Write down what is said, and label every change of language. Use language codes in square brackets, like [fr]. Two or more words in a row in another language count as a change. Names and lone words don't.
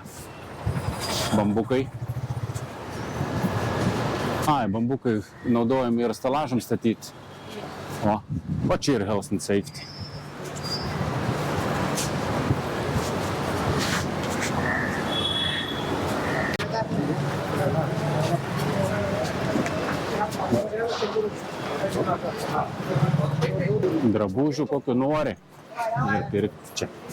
[lt] Bambukai. Ai, bambukai naudojami ir stelažam statyti. O čia ir [en] health and safety. [lt] Drabužių kokiu nori ir pirkti čia.